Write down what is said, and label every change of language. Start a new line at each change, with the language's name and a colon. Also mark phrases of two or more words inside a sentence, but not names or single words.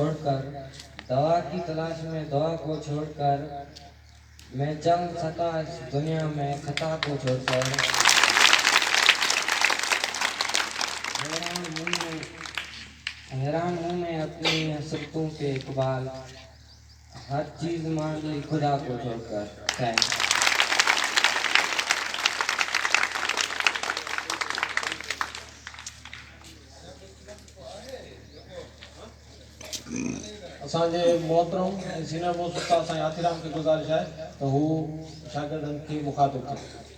Hindi: छोड़कर मैं चल सका इस दुनिया में खता को छोड़कर हैरान हूँ मैं अपनी हसरतों पे इकबाल हर चीज मान ली खुदा को छोड़कर
Sindhi: थैंक्स असांजे मोहतरम सीनियर मोस्ट उस्ताद साईं आतिराम की गुज़ारिश है तो हू शागिर्दनि खे मुखातिब करे